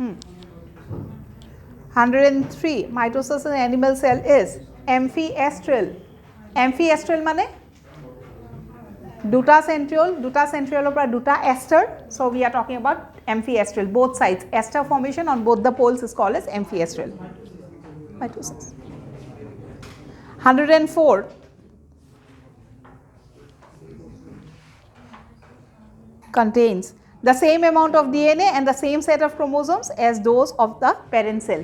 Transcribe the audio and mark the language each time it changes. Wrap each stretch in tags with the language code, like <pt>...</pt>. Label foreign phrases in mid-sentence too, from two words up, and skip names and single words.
<en>103. Mitosis in animal cell is amphiestral.</en> <bn>Amphiestral mane? Duta centriole opera duta ester.</bn> <en>So we are talking about amphiestral, both sides. Ester formation on both the poles is called as amphiestral. Mitosis. 104. Contains the same amount of DNA and the same set of chromosomes as those of the parent cell.</en>